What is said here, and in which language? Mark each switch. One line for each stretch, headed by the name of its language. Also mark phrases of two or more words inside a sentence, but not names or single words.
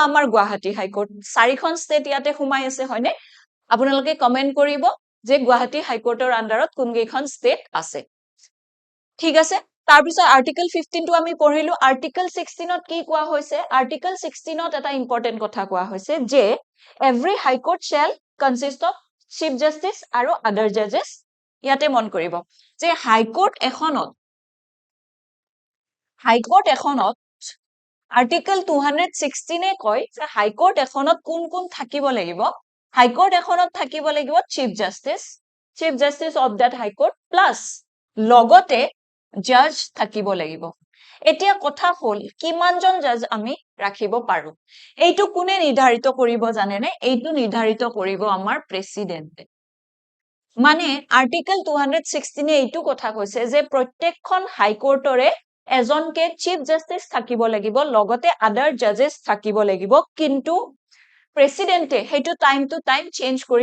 Assamese: আমাৰ গুৱাহাটী হাইকোৰ্ট 4খন ষ্টেট ইয়াতে সোমাই আছে হয়নে আপোনালোকে কমেন্ট কৰিব যে গুৱাহাটী হাইকোৰ্টৰ আন্ডাৰত কোনকেইখন ষ্টেট আছে ঠিক আছে তাৰ পিছত আৰ্টিকল 15 টো আমি পঢ়িলো আৰ্টিকল 16 ত কি কোৱা হৈছে আৰ্টিকল 16 ত এটা ইম্পৰ্টেন্ট কথা কোৱা হৈছে যে
English: every High Court shall consist of chief justice
Assamese: আৰু
English: other judges
Assamese: ইয়াতে মন কৰিব যে হাইকোৰ্ট এখনত আৰ্টিকল 216 এ কয় যে হাইকোৰ্ট এখনত কোন কোন থাকিব লাগিব হাইকোৰ্ট এখনত থাকিব লাগিব
English: chief justice of that High Court plus
Assamese: লগতে জাজ থাকিব লাগিব এতিয়া কথা হল কিমানজন জাজ আমি ৰাখিব পাৰো এইটো কোনে নিৰ্ধাৰিত কৰিব জানে নে এইটো নিৰ্ধাৰিত কৰিব আমাৰ প্ৰেসিডেন্টে মানে আৰ্টিকল 216 এ এইটো কথা কৈছে যে প্ৰত্যেকখন হাইকোৰ্টৰে এজনকে
English: chief justice
Assamese: থাকিব লাগিব লগতে
English: other judges
Assamese: থাকিব লাগিব কিন্তু প্ৰেসিডেন্টে হেতু
English: time to time change
Assamese: কৰি